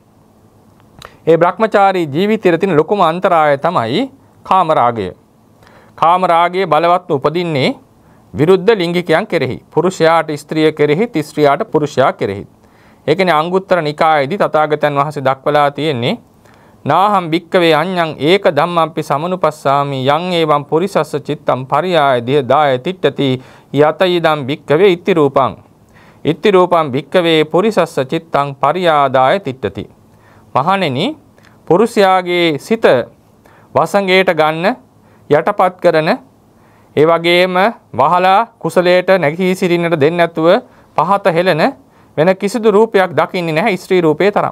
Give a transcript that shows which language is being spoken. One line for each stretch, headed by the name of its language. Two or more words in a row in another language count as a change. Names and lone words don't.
Sinhala: ඒ බ්‍රහ්මචාරී ජීවිතයේ තියෙන ලොකුම අන්තරාය තමයි කාමරාගය. කාමරාගයේ බලවත්ව උපදින්නේ විරුද්ධ ලිංගිකයන් කෙරෙහි. පුරුෂයාට ස්ත්‍රිය කෙරෙහි, ස්ත්‍රියට පුරුෂයා කෙරෙහි. ඒ කියන්නේ අංගුත්තර නිකායේදී තථාගතයන් වහන්සේ දක්වලා තියෙන්නේ
Pali: නාහම් භික්කවේ අඤ්ඤං ඒක ධම්මම්පි සමනුපස්සාමි යං එවං පුරිසස්ස චිත්තම් පරියාය දාය තිට්ඨති යතයිදම් භික්කවේ ඉති රූපං ඉති රූපං භික්කවේ පුරිසස්ස චිත්තං පරියාදාය තිට්ඨති.
Sinhala: මහණෙනි, පුරුෂයාගේ සිත වසඟයට ගන්න, යටපත් කරන, ඒ වගේම වහලා කුසලයට නැගී සිටින්නට දෙන්නේ නැතුව පහත හෙළන වෙන කිසිදු රූපයක් දකින්නේ නැහැ ස්ත්‍රී රූපේ තරම්.